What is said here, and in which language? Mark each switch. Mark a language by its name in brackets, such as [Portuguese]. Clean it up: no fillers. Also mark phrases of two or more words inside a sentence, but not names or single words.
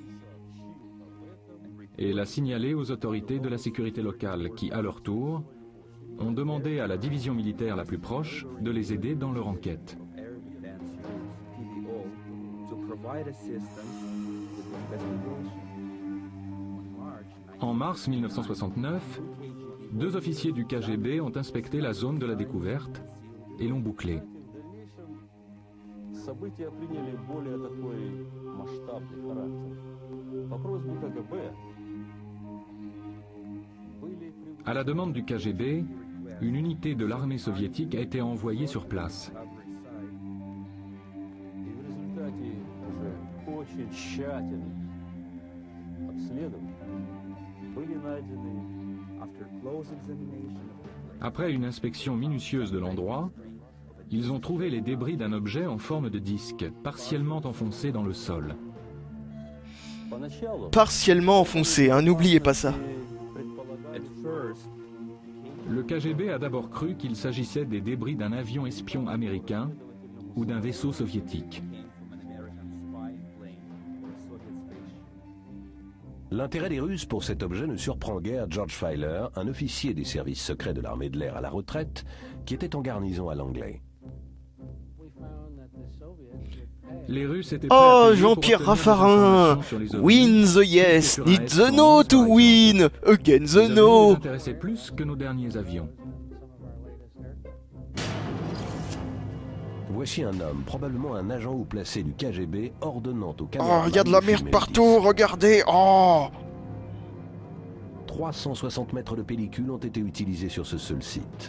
[French] Et l'a signalé aux autorités de la sécurité locale qui, à leur tour, ont demandé à la division militaire la plus proche de les aider dans leur enquête. En mars 1969, 2 officiers du KGB ont inspecté la zone de la découverte et l'ont bouclée. [Russian] События приняли более такой масштабный характер. По просьбе КГБ были [French] À la demande du KGB, une unité de l'armée soviétique a été envoyée sur place. [Russian] и в результате уже очень тщательных обследований были найдены [French] Après une inspection minutieuse de l'endroit, ils ont trouvé les débris d'un objet en forme de disque, partiellement enfoncé dans le sol. [Russian] поначалу [French] Partiellement enfoncé, hein, n'oubliez pas ça. [English] at first [French] Le KGB a d'abord cru qu'il s'agissait des débris d'un avion espion américain ou d'un vaisseau soviétique. L'intérêt des Russes pour cet objet ne surprend guère George Filer, un officier des services secrets de l'armée de l'air à la retraite, qui était en garnison à Langley. Les Russes étaient Oh, prêts à payer Jean-Pierre pour obtenir des Raffarin. informations sur les ovnis. Win the yes, need the no to win, again Les the ovnis no. les intéressaient plus que nos derniers avions. Voici un homme, probablement un agent haut placé du KGB, ordonnant au Oh, caméraman y a de la de merde filmer le partout, disque. regardez, oh. 360 mètres de pellicule ont été utilisés sur ce seul site.